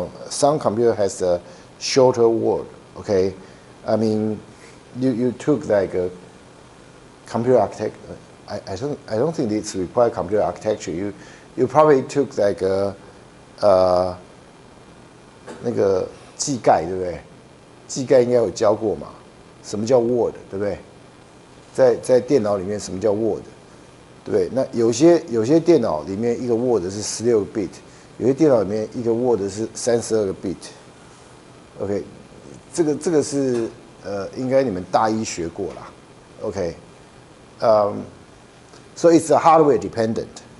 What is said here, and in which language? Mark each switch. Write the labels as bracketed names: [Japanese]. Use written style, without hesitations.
[English] Some computer has a shorter word, okay? I mean, you took like a computer architecture. I don't think it's required computer architecture. You probably took like a [Chinese] 那个技概，对不对？技概应该有教过嘛？什么叫 Word， 对不对？在电脑里面什么叫 Word， 对不对？那有些电脑里面一个 Word 是16个 bit， 有些电脑里面一个 Word 是32个 bit。OK， 这个是应该你们大一学过啦。 [English] OK， so it's a hardware dependent.